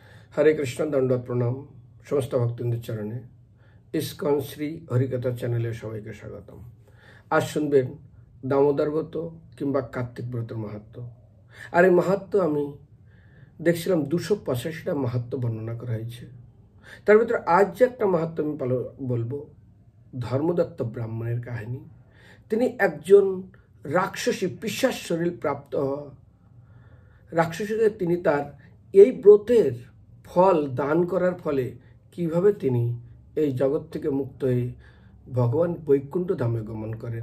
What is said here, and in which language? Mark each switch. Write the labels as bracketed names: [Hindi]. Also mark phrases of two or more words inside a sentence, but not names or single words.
[Bangla] হরে কৃষ্ণ দণ্ডবৎ প্রণাম সমস্ত ভক্তবৃন্দের চরণে ইসকন শ্রী হরিকথা চ্যানেলে সবাইকে স্বাগতম। আজ শুনবেন দামোদর ব্রত কিংবা কার্তিক ব্রতের মাহাত্ম্য। और এই মাহাত্ম্য আমি দেখছিলাম 285টা মাহাত্ম্য বর্ণনা করা হয়েছে। তার ভিতরে আজ যে একটা মাহাত্ম্য আমি বলবো ধর্মদত্ত ব্রাহ্মণের কাহিনী। তিনি একজন রাক্ষসী পিশাচ শরীর প্রাপ্ত হওয়া রাক্ষসীকে তিনি তার এই ব্রতের ফল দান করার ফলে কিভাবে তিনি এই জগৎ থেকে মুক্ত হয়ে ভগবান বৈকুণ্ঠ ধামে গমন করেন।